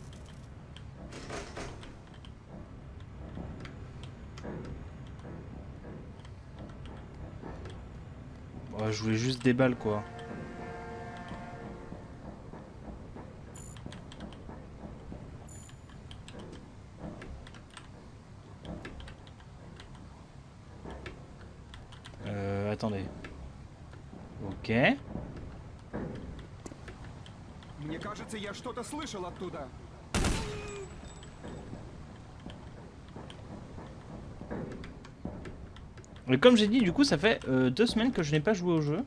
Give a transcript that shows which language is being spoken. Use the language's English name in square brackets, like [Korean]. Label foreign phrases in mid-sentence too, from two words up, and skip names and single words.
[French] Oh, je voulais juste des balles quoi. Attendez. Ok. [Russian] Мне кажется, я что-то слышал оттуда. [French] Et comme j'ai dit, du coup, ça fait 2 semaines que je n'ai pas joué au jeu.